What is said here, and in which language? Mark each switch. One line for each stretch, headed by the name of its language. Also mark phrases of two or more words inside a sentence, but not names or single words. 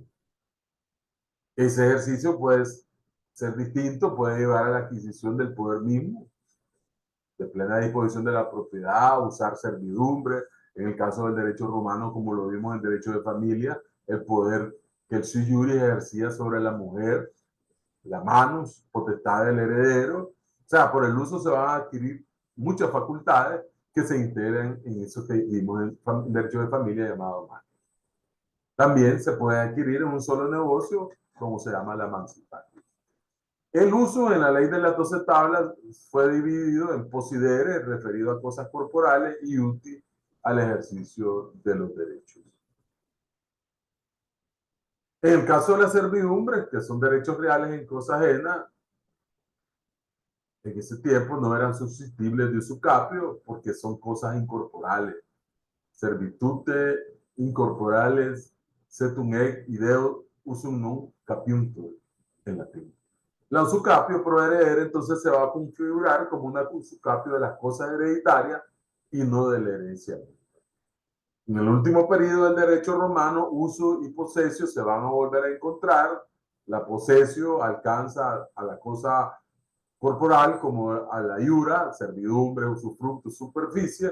Spanish: Ese ejercicio puede ser distinto, puede llevar a la adquisición del poder mismo, de plena disposición de la propiedad, usar servidumbre, en el caso del derecho romano, como lo vimos en el derecho de familia, el poder que el
Latin: sui juris
Spanish: ejercía sobre la mujer, la manus, potestad del heredero. O sea, por el uso se van a adquirir muchas facultades que se integran en eso que vimos en el derecho de familia llamado manus. También se puede adquirir en un solo negocio, como se llama la mancipatio. El uso en la ley de las 12 tablas fue dividido en posidere, referido a cosas corporales, y uti, al ejercicio de los derechos. En el caso de las servidumbres, que son derechos reales en cosa ajena, en ese tiempo no eran susceptibles de usucapio porque son cosas incorporales.
Latin: Servitute incorporales, setum ec ideo usum non capiuntur
Spanish: en latín. La
Latin: usucapio pro heredere
Spanish: entonces se va a configurar como una usucapio de las cosas hereditarias y no de la herencia. En el último periodo del derecho romano, uso y posesio se van a volver a encontrar. La posesio alcanza a la cosa corporal como a la iura, servidumbre, usufructo, superficie.